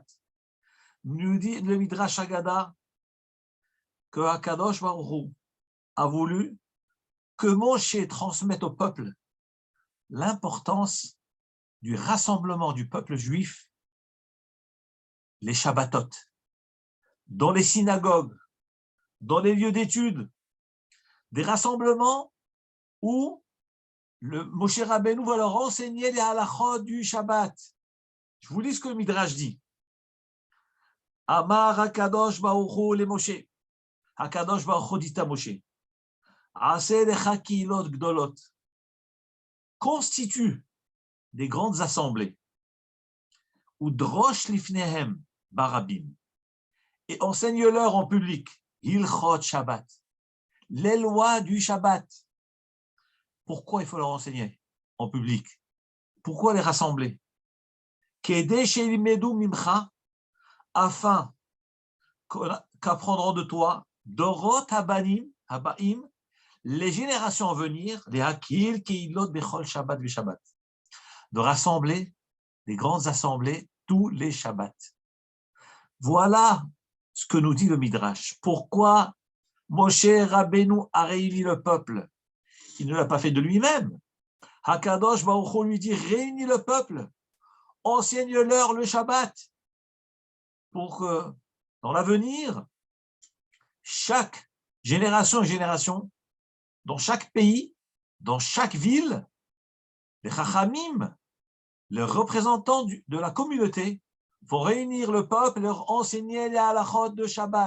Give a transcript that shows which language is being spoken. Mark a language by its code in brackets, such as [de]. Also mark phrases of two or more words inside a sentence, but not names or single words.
[fr] Nous dit le Midrash Haggadah que [he] הקדוש ברוך הוא [fr] a voulu que Moshe transmette au peuple l'importance du rassemblement du peuple juif, les Shabbatot, dans les synagogues, dans les lieux d'études, des rassemblements où le Moshe Rabbeinu va leur enseigner les halachot du Shabbat. Je vous lis ce que le Midrash dit. [he] אמר הקדוש ברוך הוא למשה. הקדוש ברוך הוא [fr] dit à [he] Moshe, עשה לך קהילות גדולות. [fr] Constitue des grandes assemblées. [he] ודרוש לפניהם ברבים. [fr] Et enseigne-leur en public. [he] הלכות שבת. [fr] Les lois du Shabbat. Pourquoi il faut leur enseigner en public? Pourquoi les rassembler? [he] כדי שילמדו ממך, [fr] afin qu'apprendront de toi [he] דורות הבנים, הבאים, [fr] les générations à venir, les [he] הקהיל קהילות בכל שבת ושבת, [fr] de rassembler les grandes assemblées tous les Shabbats. Voilà ce que nous dit le Midrash. Pourquoi Moshe Rabbeinu a réuni le peuple? Il ne l'a pas fait de lui-même. [he] הקדוש ברוך הוא [fr] lui dit, réunis le peuple, enseigne-leur le Shabbat, pour que dans l'avenir, chaque génération, dans chaque pays, dans chaque ville, les Chachamim, les représentants de la communauté, vont réunir le peuple et leur enseigner les halachot de Shabbat.